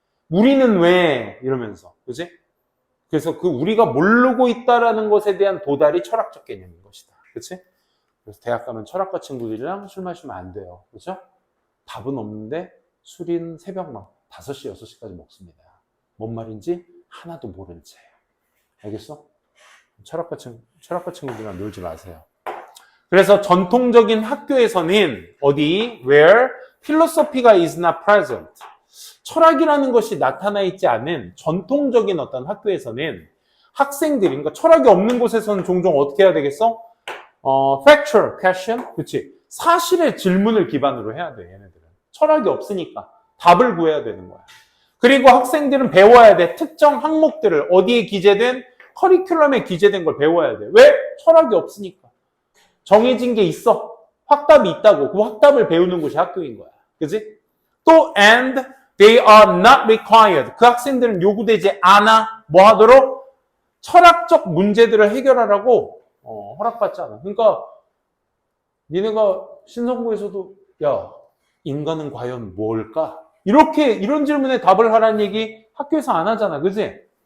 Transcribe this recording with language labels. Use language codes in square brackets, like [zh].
[ko] 우리는 왜 이러면서. 그치? 그래서 우리가 모르고 있다라는 것에 대한 도달이 철학적 개념인 것이다. 그치? 그래서 대학 가면 철학과 친구들이랑 술 마시면 안 돼요. 그죠? 밥은 없는데 술은 새벽 5시, 6시까지 먹습니다. 뭔 말인지 하나도 모른 채. 알겠어? 철학과 친구들이랑 놀지 마세요. 그래서 전통적인 학교에서는 [en] where philosophy가 is not present. [ko] 철학이라는 것이 나타나 있지 않은 전통적인 어떤 학교에서는 학생들이, 그러니까 철학이 없는 곳에서는 종종 어떻게 해야 되겠어? [en] factual question? [ko] 그치? 사실의 질문을 기반으로 해야 돼, 얘네들은. 철학이 없으니까 답을 구해야 되는 거야. 그리고 학생들은 배워야 돼. 특정 항목들을 어디에 기재된 커리큘럼에 기재된 걸 배워야 돼. 왜? 철학이 없으니까. 정해진 게 있어. 확답이 있다고. 그 확답을 배우는 곳이 학교인 거야. 그지? 또 [en] and they are not required. [ko] 그 학생들은 요구되지 않아. 뭐 하도록? 철학적 문제들을 해결하라고 허락받지 않아. 그러니까 니네가 신성고에서도 야, 인간은 과연 뭘까? 이렇게 이런 질문에 답을 하라는 얘기 학교에서 안 하잖아. 그지?